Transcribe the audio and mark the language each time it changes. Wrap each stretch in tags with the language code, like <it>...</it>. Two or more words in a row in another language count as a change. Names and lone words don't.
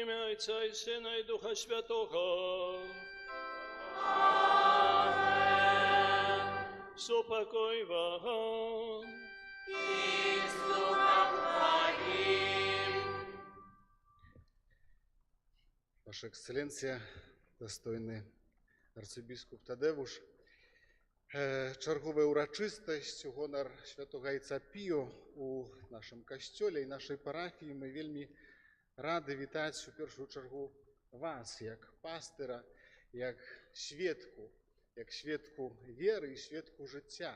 <uk>Отця і Сина, і Духа Святого. Супокой вам.</uk> <ru>И с Духом Твоим.</ru> <uk>Ваша Екселенція, достойний арцибіскуп Тадевуш, чергова</uk> <be>урачистасць у гонар святого Айца Піо у нашым касцёле і нашай парафіі. Мы вельмі рады вітаць у першую чаргу вас, як пастыра, як сведку веры і сведку жыцця.</be>